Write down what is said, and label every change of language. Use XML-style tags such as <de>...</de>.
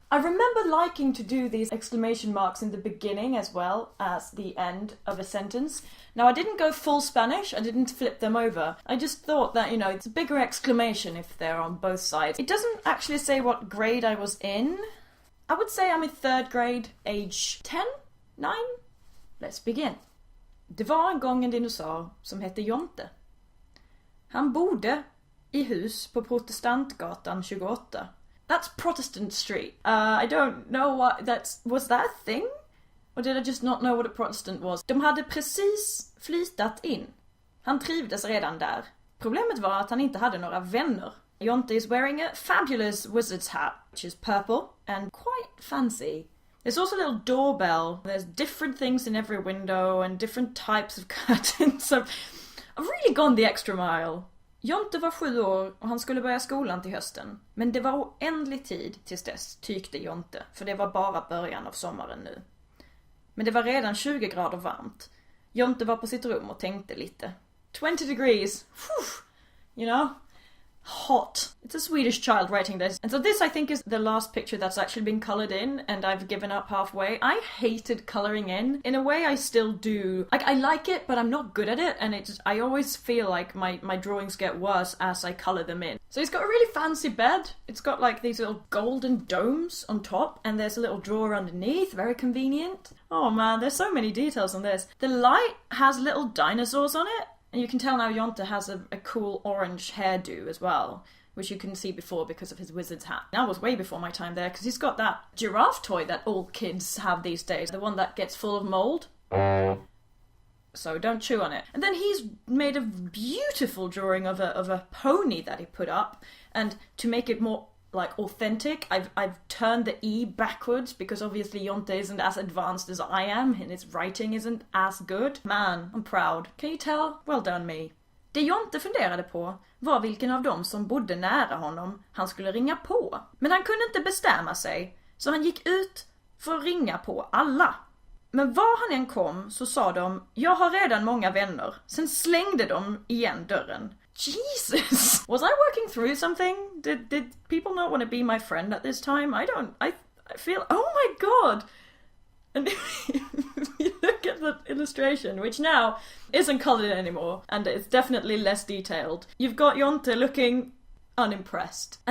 <en>I remember liking to do these exclamation marks in the beginning as well as the end of a sentence. Now I didn't go full Spanish, I didn't flip them over. I just thought that, you know, it's a bigger exclamation if they're on both sides. It doesn't actually say what grade I was in. I would say I'm in 3rd grade, age 10? 9? Let's begin.</en> <sv>Det var en gång en dinosaur som hette Jonte. Han bodde i hus på Protestantgatan 28.</sv> <en>That's Protestant Street. I don't know what was that a thing? Or did I just not know what a Protestant was?</en> <sv>De hade precis flyttat in. Han trivdes redan där. Problemet var att han inte hade några vänner.</sv> <en>Jonte is wearing a fabulous wizard's hat, which is purple and quite fancy. There's also a little doorbell. There's different things in every window and different types of curtains. So I've really gone the extra mile.</en> <sv>Jonte var 7 år och han skulle börja skolan till hösten. Men det var oändlig tid tills dess, tyckte Jonte. För det var bara början av sommaren nu. Men det var redan 20 grader varmt. Jonte var på sitt rum och tänkte lite.</sv> <en>20 degrees. Whew, you know? Hot. It's a Swedish child writing this. And so this, I think, is the last picture that's actually been coloured in, and I've given up halfway. I hated colouring in. In a way, I still do. I like it, but I'm not good at it, and I always feel like my drawings get worse as I colour them in. So it's got a really fancy bed. It's got like these little golden domes on top, and there's a little drawer underneath. Very convenient. Oh man, there's so many details on this. The light has little dinosaurs on it. And you can tell now Jonte has a cool orange hairdo as well, which you couldn't see before because of his wizard's hat. That was way before my time there, because he's got that giraffe toy that all kids have these days, the one that gets full of mould. So don't chew on it. And then he's made a beautiful drawing of a pony that he put up, and to make it more like authentic, I've turned the E backwards because obviously Jonte isn't as advanced as I am and his writing isn't as good. Man, I'm proud. Can you tell? Well done me.</en> <sv>Det Jonte funderade på var vilken av dem som bodde nära honom han skulle ringa på. Men han kunde inte bestämma sig, så han gick ut för att ringa på alla. Men var han än kom så sa de, jag har redan många vänner. Sen slängde de igen dörren.</sv> <en>Jesus! Was I working through something? Did people not want to be my friend at this time? I feel, oh my god! And if you look at the illustration, which now isn't coloured anymore, and it's definitely less detailed, you've got Jonte looking unimpressed.</en>